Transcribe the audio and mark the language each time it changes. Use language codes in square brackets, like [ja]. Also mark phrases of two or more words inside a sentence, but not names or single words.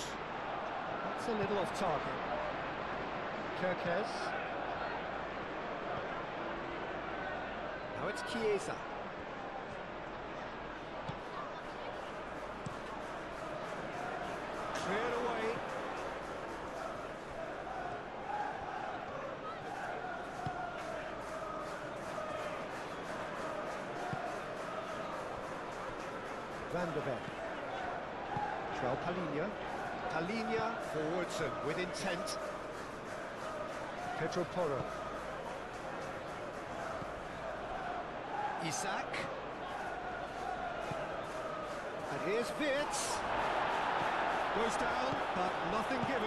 [en] That's a little off target. Kirkez. Now it's Chiesa. Cleared away. Van der Ven. João Palhinha. Palhinha forwards and with intent. Pedro Porro. Isak. And here's Wirtz. Goes down, but nothing given.